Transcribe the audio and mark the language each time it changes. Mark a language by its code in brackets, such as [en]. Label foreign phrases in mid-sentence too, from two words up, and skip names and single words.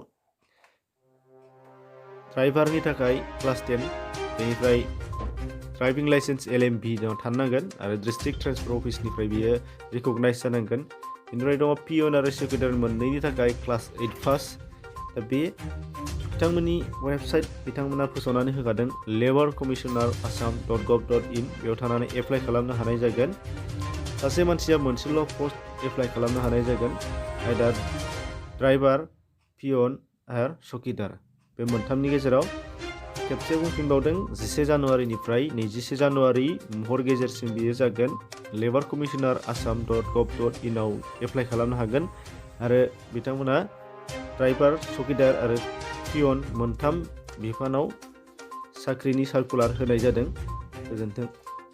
[brx] ड्राइभारनि थाखाय क्लास 10 बेनिफ्राय [en] driving license [brx] LMV दङ थानांगोन आरो [en] district transfer [brx] अफिसनिफ्राय बियो रिकगनाइज जानांगोन बेनिफ्राय दङ पियन आरो चौकीदार मोननैनि थाखाय क्लास 8 पास दा बे बिथांमोननि वेबसाइट बिथांमोना फोसावनानै होखादों laborcommissioner.assam.gov.in बेयाव थानानै एप्लाइ खालामनो हानाय जागोन सासे मानसिया मोनसेल' [en] post apply [brx] खालामनो हानाय जागोन आयदार ड्राइभार पियन आरो चौकीदार बे मोनथामनि गेजेराव खेबसे बुंफिनबावदों 11 जानुवारिनिफ्राय 21 जानुवारि हर गेजेरसिम बियो जागोन laborcommissioner.assam.gov.in आव एप्लाइ खालामनो हागोन आरो बिथांमोना ड्राइभार चौकीदार आरो पियन मोनथाम बिफानाव साख्रिनि सार्कुलार होनाय जादों गोजोन्थों।